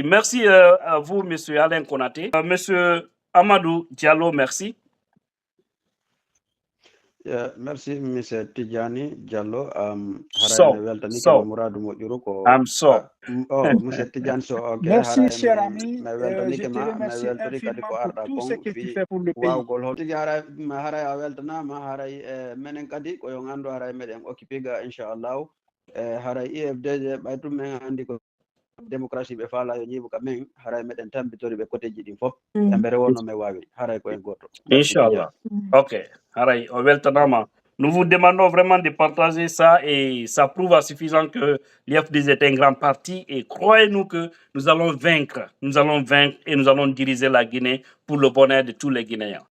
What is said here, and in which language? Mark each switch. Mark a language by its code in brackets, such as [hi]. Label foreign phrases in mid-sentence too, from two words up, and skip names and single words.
[fr] Merci à vous, Monsieur Alain Konaté. Monsieur Amadou Diallo, merci. Merci, Monsieur Tidjani Diallo. Monsieur Tidjane So. Merci, cher ami. Je te remercie infiniment pour tout ce que tu fais pour le pays. [ff] Démocratie be fala yo nyibu ka men haray meden tambitori be côté jidi fof mbere wonno me wawi haray ko en goto inchallah. Ok, haray o weltanama. [fr] Nous vous demandons vraiment de partager ça et ça prouve à suffisant que l'IFDG est un grand parti et croyez-nous que nous allons vaincre et nous allons diriger la Guinée pour le bonheur de tous les Guinéens.